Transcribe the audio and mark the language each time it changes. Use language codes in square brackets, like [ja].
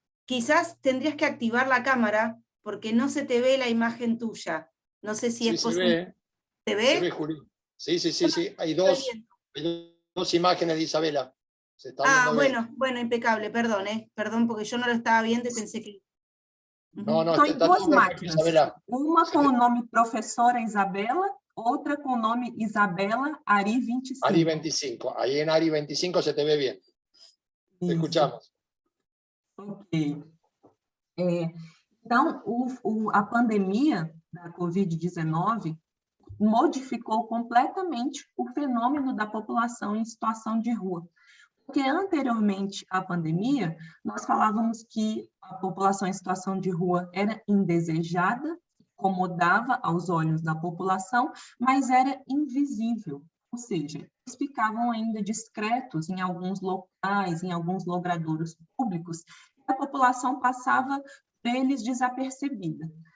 [es] quizás tendrías que activar la cámara, porque no se te ve la imagen tuya. No sé si es posible. ¿Te ve? Se ve, Juli. Sí. Hay dos imágenes de Isabela. Se está bueno, impecable, perdón, porque yo no lo estaba viendo y pensé que... No, [pt] Tem duas máquinas, uma com o nome professora Isabela, outra com o nome Isabela Ari 25. [es] Ari 25, ahí en Ari 25 se te ve bien. Te escuchamos. Ok. [pt] Então, a pandemia da Covid-19 modificou completamente o fenômeno da população em situação de rua. Porque anteriormente à pandemia, nós falávamos que a população em situação de rua era indesejada, incomodava aos olhos da população, mas era invisível, ou seja, eles ficavam ainda discretos em alguns locais, em alguns logradouros públicos, e a população passava por eles desapercebida.